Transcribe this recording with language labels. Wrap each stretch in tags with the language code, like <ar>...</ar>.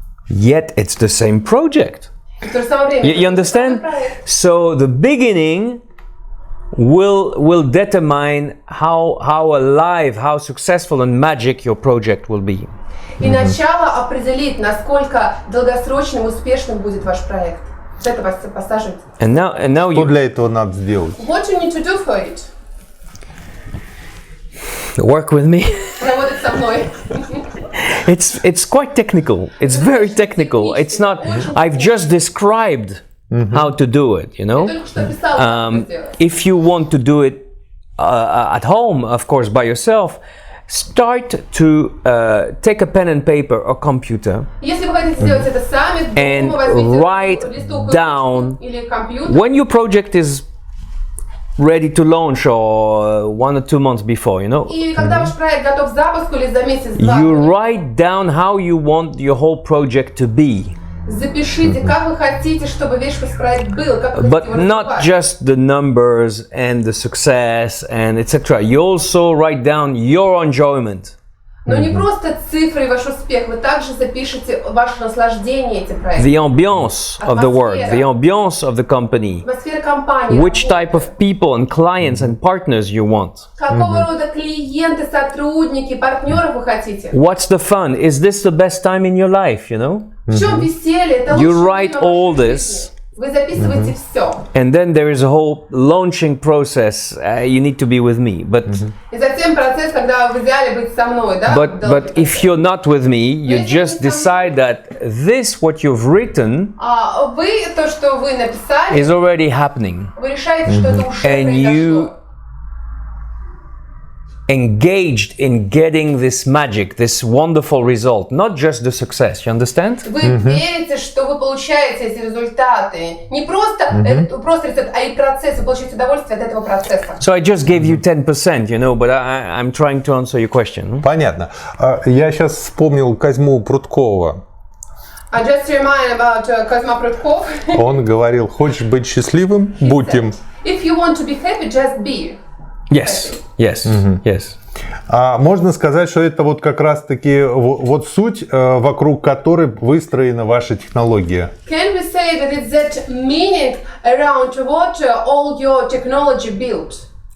<en>Yet it's the same project.</en> <ru>И в то же самое время.</ru> <en>You understand? So the beginning will determine how alive, how successful and magic your project will be.</en> <ru>И начало определит, насколько долгосрочным и успешным будет ваш проект. С этого пассажа.</ru> <en>And now</en> <ru>Что для этого надо сделать?</ru> <en>What you need to do for it? Work with me.</en> <ru>Работать со мной.</ru> <en>It's quite technical. It's very technical. It's not. I've just described how to do it. You know.</en> <ru>Я только что описала, как это сделать.</ru> <en>If you want to do it at home, of course, by yourself, start to take a pen and paper or computer</en> <ru>Если вы хотите сделать это сами,</ru> <en>and</en> <ru>дома возьмите</ru> <en>write</en> <ru>листовку</ru> <en>down</en> <ru>или компьютер.</ru> <en>when your project is ready to launch or 1 or 2 months before, you know.</en> <ru>И когда ваш проект готов к запуску или за месяц-два,</ru> <en>You write down how you want your whole project to be.</en> <ru>запишите, как вы хотите, чтобы весь ваш проект был, как вы хотите</ru> <en>But</en> <ru>его</ru> <en>not</en> <ru>развивать.</ru> <en>just the numbers and the success and etc. You also write down your enjoyment.</en> <ru>Но не просто цифры и ваш успех, вы также запишите ваше наслаждение этим проектом.</ru> <en>The ambiance of the work, the ambiance of the company.</en> <ru>Атмосфера компании.</ru> <en>Which type of people and clients and partners you want.</en> <ru>Какого рода клиенты, сотрудники, партнеров вы хотите?</ru> <en>What's the fun? Is this the best time in your life, you know?</en> <ru>В чем веселье? Это</ru> <en>You</en> <ru>лучшее</ru> <en>write all</en> <ru>вашей</ru> <en>this.</en> <ru>жизни. Вы записываете все.</ru> <en>And then there is a whole launching process. You need to be with me. But</en> <ru>И затем процесс, когда в идеале быть со мной, да?</ru> <en>but if you're not with me, you just decide that this what you've written</en> <ru>А вы, то, что вы написали,</ru> <en>is already happening.</en> <ru>вы решаете, что это уже</ru> <en>And you</en> <ru>произошло.</ru> <en>engaged in getting this magic, this wonderful result, not just the success. You understand?</en> <ru>Вы верите, что вы получаете эти результаты. Не просто, просто рецепт, а и процесс. Вы получаете удовольствие от этого процесса.</ru> <en>So I just gave you 10%, you know, but I'm trying to answer your question.</en> <ru>Понятно. Я сейчас вспомнил Козьму Прудкова.</ru> <en>I just remind about Козьма Прудков.</en> <ru>Он говорил: хочешь быть счастливым, будь им.</ru> <en>If you want to be happy, just be. Yes, yes, yes.</en> <ru>Можно сказать, что это вот как раз-таки вот суть, вокруг которой выстроена ваша технология.</ru> <en>Can we say that it's that meaning around what all your technology built?</en>